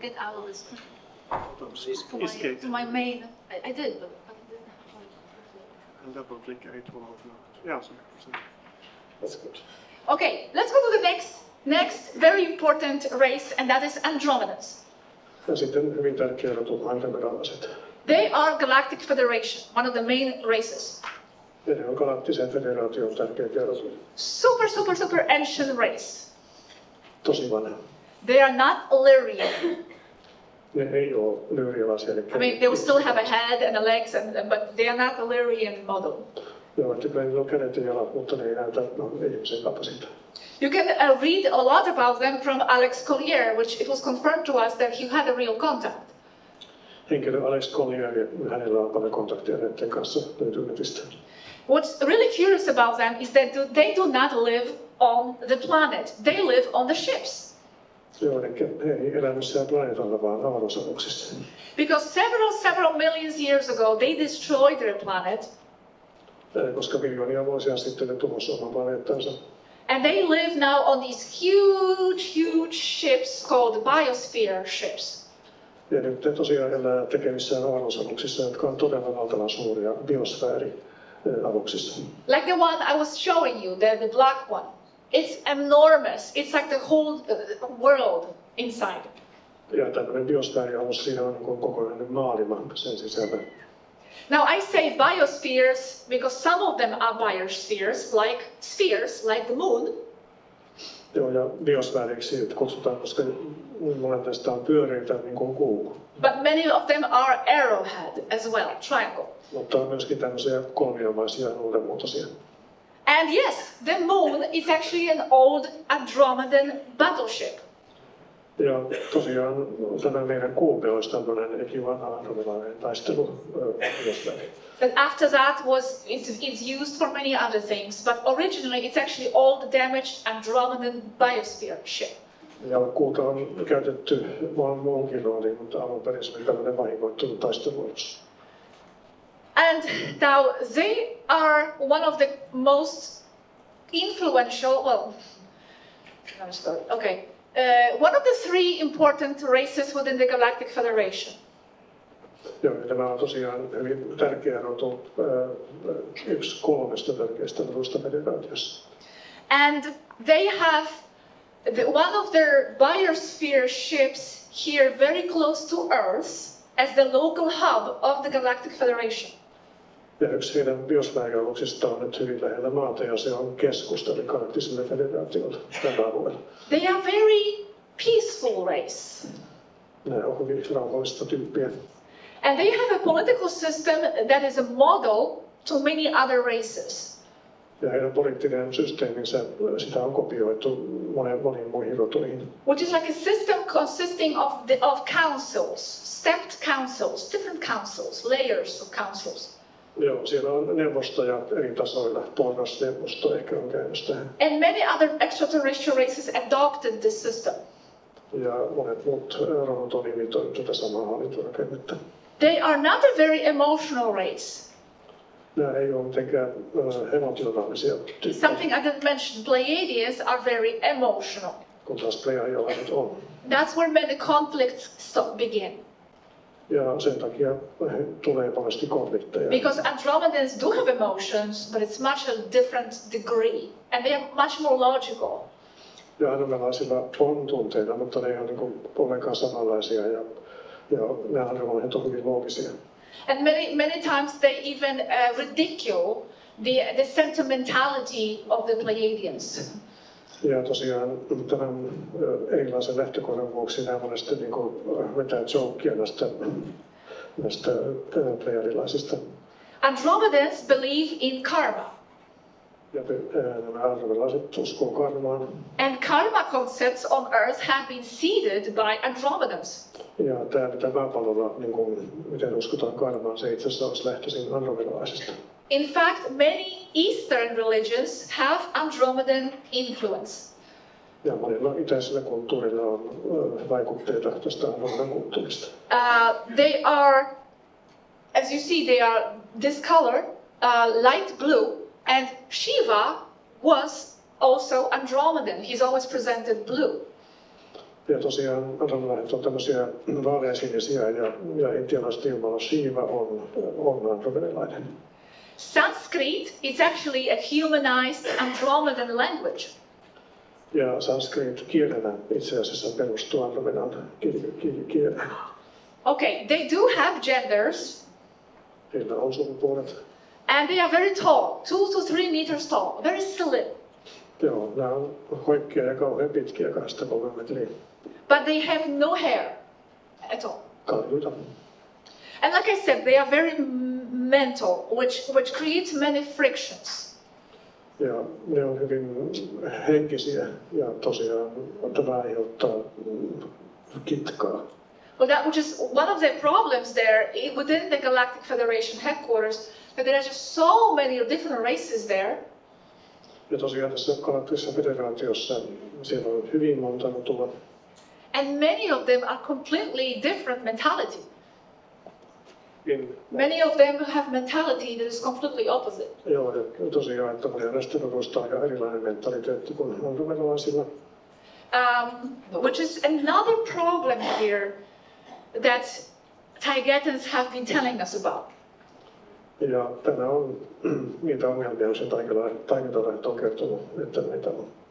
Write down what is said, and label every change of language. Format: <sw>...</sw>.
<en>Get out of the screen. To my main. I did, but I didn't have And double click it will open up. Yeah, so that's good. Okay, let's go to the next very important race, and that is Andromedans.</en> <fi>Ja sitten hyvin tärkeä rotu andromedanalaiset.</fi> <en>They are Galactic Federation, one of the main races.</en> <fi>Ja ne on galaktisen federaation tärkeä rotu.</fi> <en>Super ancient race.</en> <fi>Tosi vanha.</fi> <en>They are not Illyrian.</en> <fi>Ne ei ole lyrialaisia.</fi> <en>I mean, they will still have a head and a legs, but they are not Illyrian model.</en> <fi>Ne ovat niillä on kädet ja jalat, mutta ne ei näytä ihmisen kapasiteettia.</fi> <en>You can read a lot about them from Alex Collier, which it was confirmed to us that he had a real contact.</en> <fi>Henkilö Alex Collier, hänellä on paljon kontakteja näiden kanssa löytyy netistä.</fi> <en>What's really curious about them is that they do not live on the planet. They live on the ships.</en> <fi>Joo, he ei elä missään planeetalla, vaan avaruusaluksissa.</fi> <en>Because several millions years ago, they destroyed their planet.</en> <fi>Koska miljoonia vuosia sitten ne tuhosi oman planeettansa.</fi> <en>And they live now on these huge ships called biosphere ships.</en> <fi>Ja nyt ne tosiaan elää tekemissään avaruusaluksissa, jotka on todella valtavan suuria biosfäärialuksissa.</fi> <en>Like the one I was showing you, the black one. It's enormous. It's like the whole world inside.</en> <fi>Ja tämmöinen biosfäärialus, siinä on niin kokonainen maailma sen sisällä.</fi> <en>Now I say biospheres because some of them are biospheres, like the moon.</en> <fi>Joo, ja biosfääriksi kutsutaan, koska monet näistä on pyöreitä niin kuin kuu.</fi> <en>But many of them are arrowhead as well, triangle.</en> <fi>Mutta on myöskin tämmöisiä kolmiomaisia uudenmuotoisia.</fi> <en>And yes, the moon is actually an old Andromedan battleship.</en> <fi>Ja tosiaan tämä meidän kuupe olisi tämmöinen ekivalent andromedalainen taistelubiosfääri.</fi> <en>But after that it's used for many other things, but originally it's actually old damaged Andromedan biosphere ship.</en> <fi>Ja kuuta on käytetty vaan muunkin rooliin, mutta alun perin se oli tämmöinen vahingoittunut taistelualus.</fi> <en>And now they are one of the most influential, one of the three important races within the Galactic Federation.</en> <fi>Joo, tämä on tosiaan hyvin tärkeä rotu, yksi kolmesta tärkeästä rotusta federaatiossa.</fi> <en>And they have one of their biosphere ships here very close to Earth as the local hub of the Galactic Federation.</en> <fi>Ja yksi heidän biosfäärialuksistaan on nyt hyvin lähellä maata ja se on keskusta, eli Arktiselle federaatiolle tällä alueella.</fi> <en>They are very peaceful race.</en> <fi>Nämä on hyvin rauhallista tyyppiä.</fi> <en>And they have a political system that is a model to many other races.</en> <fi>Ja heidän poliittinen systeeminsä, sitä on kopioitu moniin muihin rotuihin.</fi> <en>Which is like a system consisting of councils, stepped councils, different councils, layers of councils.</en> <fi>Joo, siellä on neuvostoja eri tasoilla. Porrasneuvosto ehkä on käynyt tähän.</fi> <en>And many other extraterrestrial races adopted this system.</en> <fi>Ja monet muut rodut on imitoinut tätä samaa hallintorakennetta.</fi> <en>They are not a very emotional race.</en> <fi>Nämä ei ole mitenkään emotionaalisia tyyppejä,</fi> <en>Something I didn't mention, Pleiadians are very emotional.</en> <fi>kun taas pleiadialaiset on.</fi> <en>That's where many conflicts begin.</en> <fi>Ja sen takia tulee paljon konflikteja.</fi> <en>Because Andromedans do have emotions, but it's much a different degree. And they are much more logical.</en> <fi>Ja andromedalaisilla on tunteita, mutta ne ei ole niin ollenkaan samanlaisia. Ja nämä andromedat on hyvin loogisia.</fi> <en>And many times they even ridicule the sentimentality of the Pleiadians.</en> <fi>Ja tosiaan tämän erilaisen lähtökohdan vuoksi nämä monesti niin vetää jokea näistä pleiadilaisista.</fi> <en>Andromedans believe in karma.</en> <fi>Ja nämä andromedalaiset uskoo karmaan.</fi> <en>And karma concepts on Earth have been seeded by Andromedans.</en> <fi>Ja tämä maapallolla, niin kuin, miten uskotaan karmaan, se itse asiassa olisi lähtöisin andromedalaisista.</fi> <en>In fact, many Eastern religions have Andromedan influence.</en> <fi>Ja monilla itäisillä kulttuurilla on vaikutteita tästä andromedan kulttuurista.</fi> <en>They are, as you see, they are this color, light blue, and Shiva was also Andromedan. He's always presented blue.</en> <fi>Ja tosiaan andromedat on tämmöisiä vaaleansinisiä ja intialaisten jumala Shiva on andromedalainen.</fi> <en>Sanskrit is actually a humanized Andromedan language.</en> <fi>Ja sanskrit kielenä itse asiassa perustuu andromedan kieleen.</fi> <en>Okay, they do have genders,</en> <fi>Heillä on sukupuolet.</fi> <en>and they are very tall, 2 to 3 meters tall, very slim.</en> <fi>Joo, nämä on hoikkia ja kauhean pitkiä, 2-3 metriä.</fi> <en>But they have no hair at all.</en> <fi>Kaljuita.</fi> <en>And like I said, they are very mental, which creates many frictions.</en> <fi>Ja ne on hyvin henkisiä ja tosiaan tämä aiheuttaa kitkaa.</fi> <en>Well, that which is one of the problems there within the Galactic Federation headquarters, that there are just so many different races there.</en> <fi>Ja tosiaan tässä Galaktisessa federaatiossa siellä on hyvin monta rotua.</fi> <en>And many of them are completely different mentality. Many of them have mentality that is completely opposite.</en> <fi>Joo, ja tosiaan, että monia näistä rotuista on ihan erilainen mentaliteetti kuin andromedalaisilla.</fi> <en>Which is another problem here that Taigetans have been telling us about.</en> <fi>Ja tämä on niitä ongelmia, joita taikentalaiset on kertonut, että näitä on.</fi>